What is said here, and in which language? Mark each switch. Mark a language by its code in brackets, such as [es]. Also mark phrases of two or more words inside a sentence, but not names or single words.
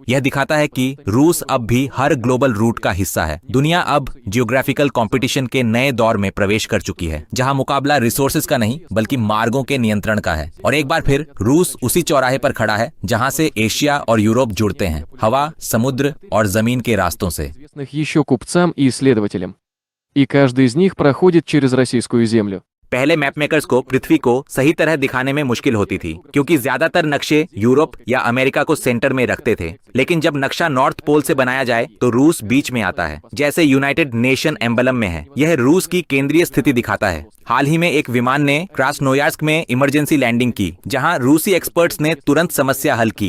[hi] यह दिखाता है कि रूस अब भी हर [en] global route [hi] का हिस्सा है। दुनिया अब [en] geographical competition [hi] के नए दौर में प्रवेश कर चुकी है, जहां मुकाबला रिसोर्सेज का नहीं बल्कि मार्गों के नियंत्रण का है। और एक बार फिर रूस उसी चौराहे पर खड़ा है जहां से एशिया और यूरोप जुड़ते हैं, हवा, समुद्र और जमीन के रास्तों से। [ru] Известных еще купцам и исследователям. И каждый из них проходит через российскую землю. [hi] पहले [en] map makers [hi] को पृथ्वी को सही तरह दिखाने में मुश्किल होती थी, क्योंकि ज्यादातर नक्शे यूरोप या अमेरिका को सेंटर में रखते थे। लेकिन जब नक्शा नॉर्थ पोल से बनाया जाए तो रूस बीच में आता है, जैसे [en] United Nation emblem [hi] में है। यह रूस की केंद्रीय स्थिति दिखाता है। हाल ही में एक विमान ने क्रास्नोयार्स्क में [en] emergency landing [hi] की, जहां रूसी एक्सपर्ट्स ने तुरंत समस्या हल की।